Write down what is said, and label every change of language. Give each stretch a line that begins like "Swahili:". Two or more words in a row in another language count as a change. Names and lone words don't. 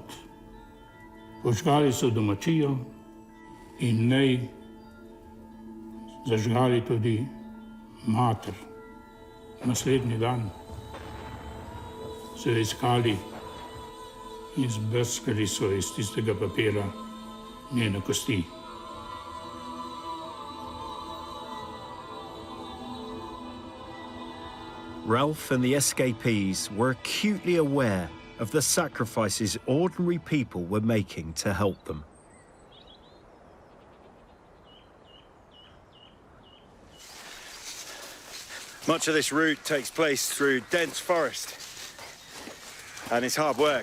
Slovenian: Požgali so domačijo in nej zažgali tudi mater. Naslednji dan so jo iskali in zbrskali so iz tistega papira njene kosti.
English: Ralph and the escapees were acutely aware of the sacrifices ordinary people were making to help them. Much of this route takes place through dense forest, and it's hard work.